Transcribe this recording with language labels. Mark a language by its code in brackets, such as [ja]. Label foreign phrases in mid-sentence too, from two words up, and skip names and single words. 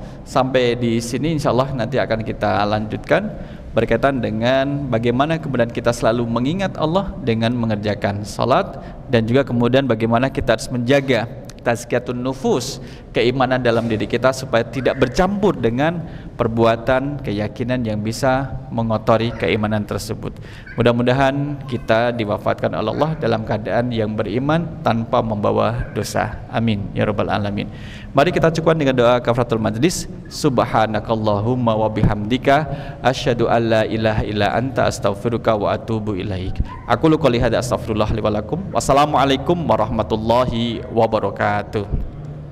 [id] Sampai di sini insyaallah nanti akan kita lanjutkan berkaitan dengan bagaimana kemudian kita selalu mengingat Allah dengan mengerjakan salat, dan juga kemudian bagaimana kita harus menjaga [ar] تزكية النفوس, [id] keimanan dalam diri kita supaya tidak bercampur dengan perbuatan keyakinan yang bisa mengotori keimanan tersebut. Mudah-mudahan kita diwafatkan oleh Allah dalam keadaan yang beriman tanpa membawa dosa. [ar] آمين يا رب العالمين. [id] Mari kita cukupkan dengan doa [ar] كفارة المجلس. سبحانك اللهم وبحمدك أشهد أن لا إله إلا أنت أستغفرك وأتوب إليك. أقول قولي هذا أستغفر الله لي ولكم. والسلام عليكم ورحمة الله وبركاته.